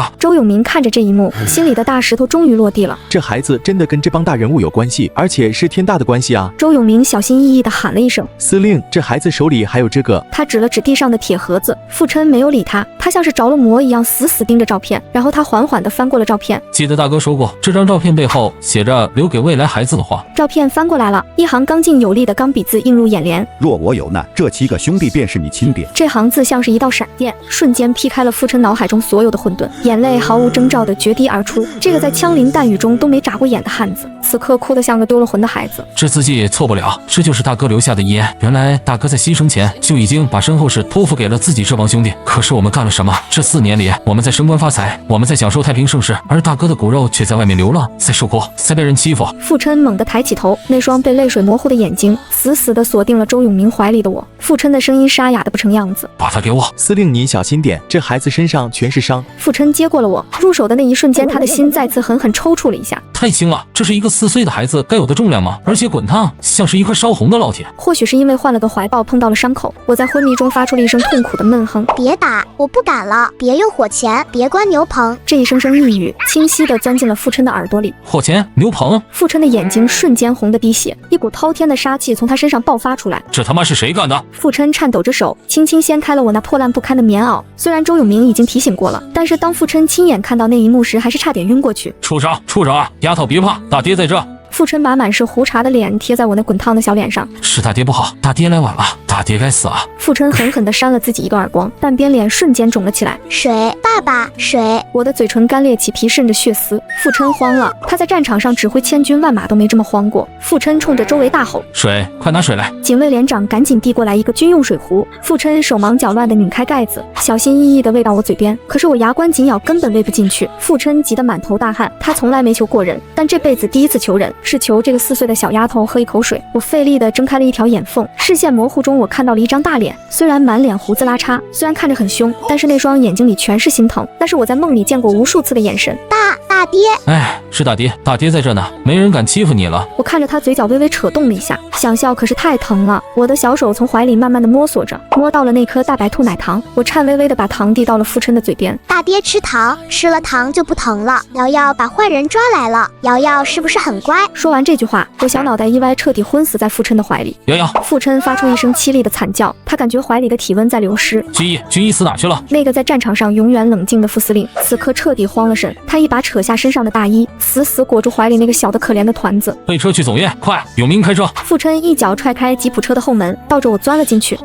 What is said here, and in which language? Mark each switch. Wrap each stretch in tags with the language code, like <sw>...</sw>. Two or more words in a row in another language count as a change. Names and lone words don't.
<zh>周永明看着這一幕，心裡的大石頭終於落地了。這孩子真的跟這幫大人物有關係，而且是天大的關係啊！周永明小心翼翼地喊了一聲： 司令，這孩子手裡還有這個。他指了指地上的鐵盒子。傅琛沒有理他，他像是着了魔一樣死死盯着照片，然後他緩緩地翻過了照片。記得大哥說過，這張照片背後寫着留給未來孩子的話。照片翻過來了，一行剛勁有力的鋼筆字映入眼簾： 若我有難，這7個兄弟便是你親爹。這行字像是一道閃電，瞬間劈開了傅琛腦海中所有的混沌，眼淚毫無徵兆地決堤而出。這個在槍林彈雨中都沒眨過眼的漢子，此刻哭得像個丟了魂的孩子。這字跡錯不了，這就是大哥留下的遺言。原來大哥在犧牲前就已經把身後事托付給了自己這幫兄弟。可是我們幹了什麼？這4年裡，我們在升官發財，我們在享受太平盛世，而大哥的骨肉卻在外面流浪，在受苦，在被人欺負。傅琛猛地抬起頭，那雙被淚水模糊的眼睛死死地鎖定了周永明懷裡的我。傅琛的聲音沙啞得不成樣子： 把他給我。司令您小心點，這孩子身上全是傷。傅琛接過了我，入手的那一瞬間，他的心再次狠狠抽搐了一下。太輕了，這是一個4歲的孩子該有的重量嗎？而且滾燙，像是一塊燒紅的烙鐵。或許是因為換了個懷抱碰到了傷口，我在昏迷中發出了一聲痛苦的悶哼。別打，我不敢了，別用火鉗，別關牛棚。這一聲聲呓語清晰地鑽進了傅琛的耳朵裡。火鉗，牛棚。傅琛的眼睛瞬間紅得滴血，一股滔天的殺氣從他身上爆發出來。這他媽是誰幹的？傅琛顫抖着手，輕輕掀開了我那破爛不堪的棉襖。雖然周永明已經提醒過了，但是當傅琛親眼看到那一幕時，還是差點暈過去。處長啊，丫頭別怕，大爹在這。傅琛把滿是胡茬的臉貼在我那滾燙的小臉上。是大爹不好，大爹來晚了，大爹該死啊！傅琛狠狠地扇了自己一個耳光，半邊臉瞬間腫了起來。水，爸爸爸，水！我的嘴唇干裂起皮，滲着血絲。傅琛慌了，他在战场上指揮千軍萬馬都沒這麼慌過。傅琛衝着周圍大吼：“ 水，快拿水來！” 警衛連長趕緊遞過來一個軍用水壺。傅琛手忙腳亂地擰開蓋子，小心翼翼地餵到我嘴邊，可是我牙關緊咬，根本餵不進去。傅琛急得滿頭大汗，他從來沒求過人，但這輩子第一次求人，是求這個4歲的小丫頭喝一口水。我費力地睜開了一條眼縫，視線模糊中我看到了一張大臉，雖然滿臉鬍子拉碴，雖然看着很凶，但是那雙眼睛裡全是心疼，那是我在夢裡見過無數次的眼神。大爹，哎，是大爹，大爹在這呢，沒人敢欺負你了。我看着他嘴角微微扯動了一下，想笑可是太疼了。我的小手從懷裡慢慢的摸索着，摸到了那顆大白兔奶糖，我顫巍巍的把糖遞到了傅琛的嘴邊。大爹吃糖，吃了糖就不疼了。瑶瑶把壞人抓來了，瑶瑶是不是很乖？說完這句話，我小腦袋一歪，徹底昏死在傅琛的懷裡。瑶瑶，傅琛發出一聲淒厲的慘叫，他感覺懷裡的體溫在流失。軍醫死哪去了？那個在戰場上永遠冷靜的副司令，此刻徹底慌了神，他一把扯下身上的大衣，死死裹住懷裡那個小的可憐的團子。備車去總院，快！永明開車。傅琛一腳踹開吉普車的後門，抱着我鑽了進去。</zh>